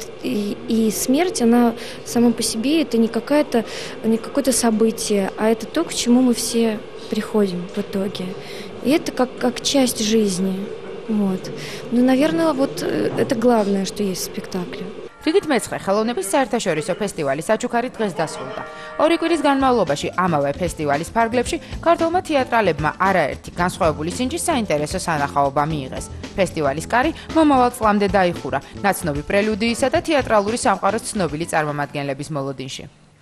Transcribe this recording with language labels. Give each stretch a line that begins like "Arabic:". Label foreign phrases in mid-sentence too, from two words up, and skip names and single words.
Russian: И смерть, она сама по себе, это не какое-то событие, а это то, к чему мы все приходим в итоге. И это как часть жизни. Вот. Ну, наверное, вот это главное, что есть в спектакле.
Georgian: რიგით მეცხრე ხელოვნების საერთაშორისო ფესტივალი საჩუქარი დღეს დასრულდა. 2 კვირის განმავლობაში ამავე ფესტივალის ფარგლებში ქართველმა თეატრალებმა არაერთი განსხვავებული სინჯის საინტერესო სანახაობა მიიღეს. ფესტივალის კარი მომავალ წლამდე დაიხურა ნაცნობი პრელუდიისა და თეატრალური სამყაროს ცნობილი წარმომადგენლების მოლოდინში.